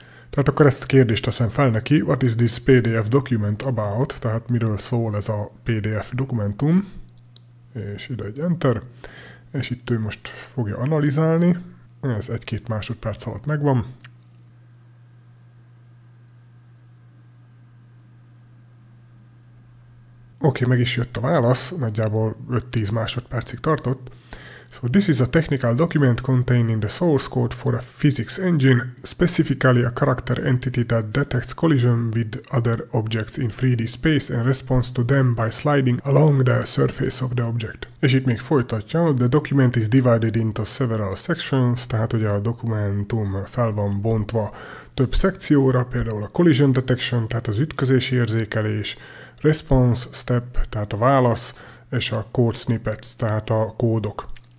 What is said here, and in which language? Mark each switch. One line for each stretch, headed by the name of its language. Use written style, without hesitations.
Hungarian: Tehát akkor ezt a kérdést teszem fel neki,
English: what is this PDF document about,
Hungarian: tehát miről szól ez a PDF dokumentum, és ide egy enter, és itt ő most fogja analizálni, ez 1-2 másodperc alatt megvan. Oké, meg is jött a válasz, nagyjából 5-10 másodpercig tartott.
English: So this is a technical document containing the source code for a physics engine, specifically a character entity that detects collision with other objects in 3D space and responds to them by sliding along the surface of the object.
Hungarian: És itt még folytatja,
English: the document is divided into several sections,
Hungarian: tehát ugye a dokumentum fel van bontva több szekcióra, például a collision detection, tehát az ütközési érzékelés, response step, tehát a válasz, és a code snippets, tehát a kódok.